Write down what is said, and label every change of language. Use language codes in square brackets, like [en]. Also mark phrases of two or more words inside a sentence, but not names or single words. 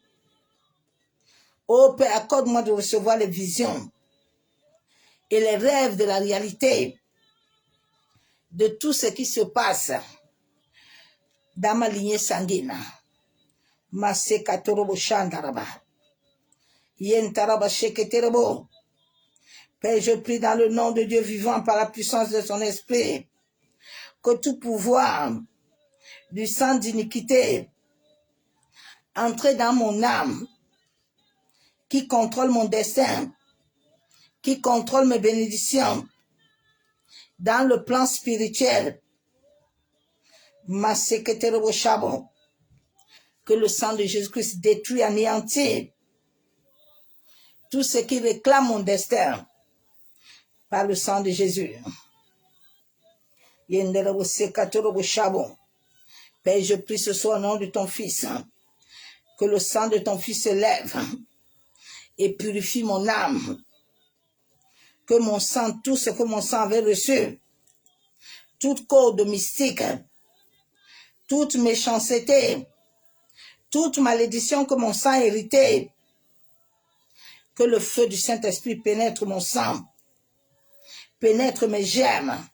[fr] Ô Père, accorde-moi de recevoir les visions et les rêves de la réalité de tout ce qui se passe dans ma lignée sanguine. Masekatorobo shandaraba. Yentaraba sheketerebo. Père, je prie dans le nom de Dieu vivant par la puissance de son esprit que tout pouvoir du sang d'iniquité entre dans mon âme, qui contrôle mon destin, qui contrôle mes bénédictions dans le plan spirituel. Masekatorobo shabo. Que le sang de Jésus-Christ détruit, anéantit tout ce qui réclame mon destin par le sang de Jésus. Yenderebo sekatorobo shabo. Père, je prie ce soir au nom de ton Fils, que le sang de ton Fils se lève et purifie mon âme. Que mon sang, tout ce que mon sang avait reçu, toute corde mystique, toute méchanceté, toute malédiction que mon sang a hérité, que le feu du Saint-Esprit pénètre mon sang, pénètre mes germes.